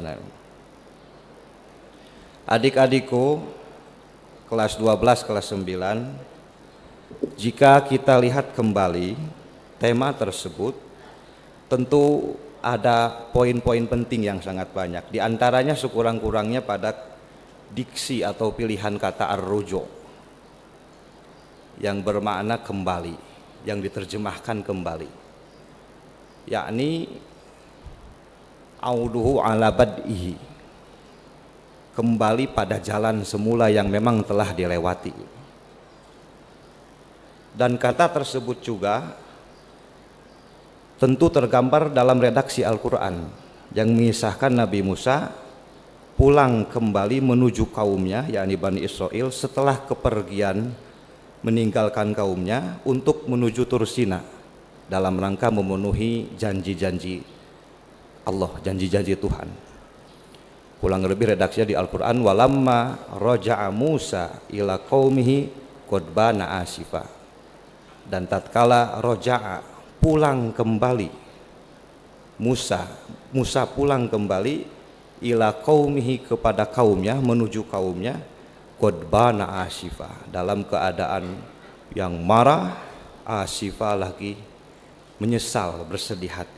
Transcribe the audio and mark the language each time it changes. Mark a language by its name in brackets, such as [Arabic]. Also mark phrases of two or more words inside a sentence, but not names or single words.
[Indonesian] Nah, adik-adikku kelas 12, kelas 9, jika kita lihat kembali tema tersebut, tentu ada poin-poin penting yang sangat banyak. Di antaranya sekurang-kurangnya pada diksi atau pilihan kata ar-ruju, yang bermakna kembali, yang diterjemahkan kembali, yakni [Arabic] عوده على بدئه, [Indonesian] kembali pada jalan semula yang memang telah dilewati. Dan kata tersebut juga tentu tergambar dalam redaksi Al-Quran yang mengisahkan Nabi Musa pulang kembali menuju kaumnya, yakni Bani Israel, setelah kepergian meninggalkan kaumnya untuk menuju Tursina dalam rangka memenuhi janji-janji Allah, janji-janji Tuhan. Kurang lebih redaksinya di Al-Quran, [Arabic] ولما رجع موسى إلى قومه غضبان أسفا. [Indonesian] Dan tatkala roja'a, pulang kembali, Musa pulang kembali [Arabic] إلى قومه, [Indonesian] kepada kaumnya, menuju kaumnya, [Arabic] غضبان أسفا, [Indonesian] dalam keadaan yang marah, asifa lagi menyesal, bersedih hati.